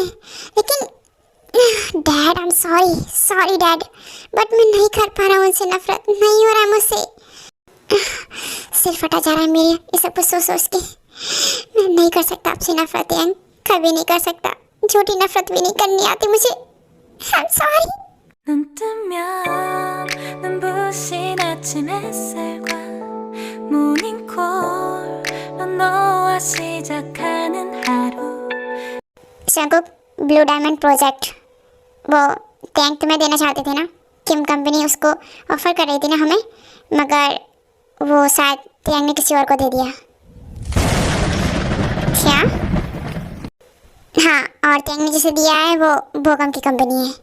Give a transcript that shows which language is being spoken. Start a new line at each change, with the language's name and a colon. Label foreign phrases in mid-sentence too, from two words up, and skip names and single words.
Hindi: लेकिन डैड,
English: I am sorry dad,
Hindi: बट मैं नहीं कर पा रहा हूँ उनसे नफरत, नहीं हो रहा है मुझसे। सिर फटा जा रहा है मेरे ये सब कुछ सोच सोच के। मैं नहीं कर सकता आपसे नफरत यार, कभी नहीं कर सकता। झूठी नफरत भी नहीं करनी आती मुझे।
English: I am sorry.
Korean: 눈 뜨면 눈부신 아침 햇살과 모닝콜로 너와 시작하는 하루
Hindi: शंकुक, ब्लू डायमंड प्रोजेक्ट वो टैंक तुम्हें देना चाहते थे ना, किम कंपनी उसको ऑफर कर रही थी ना हमें, मगर वो शायद टैंक ने किसी और को दे दिया। क्या? हाँ, और टैंक ने जिसे दिया है वो भोकम की कंपनी है।